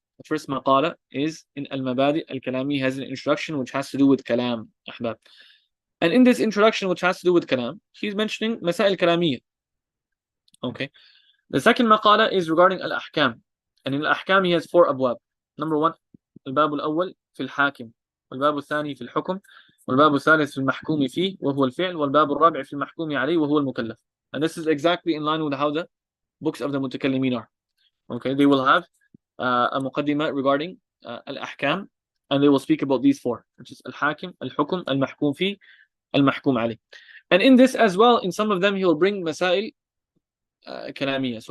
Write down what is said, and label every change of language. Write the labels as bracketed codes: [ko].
[en] The first maqala is in al-Mabadi al-Kalami, has an introduction which has to do with kalam, ahbab. And in this introduction which has to do with kalam, he's mentioning masail kalamiyya. Okay. The second maqala is regarding al-ahkam. And in al-ahkam he has 4 abwab. Number 1, [ar] الباب الأول في الحاكم، والباب الثاني في الحكم، والباب الثالث في المحكوم فيه وهو الفعل، والباب الرابع في المحكوم عليه وهو المكلف. [en] And this is exactly in line with how the books of the mutakallimin are. Okay, they will have a muqaddimah regarding al-ahkam, and they will speak about these 4, which is al-hakim, al-hukum, al-mahkum fi, al-mahkum alayh. And in this as well, in some of them he will bring masail kalamiyya.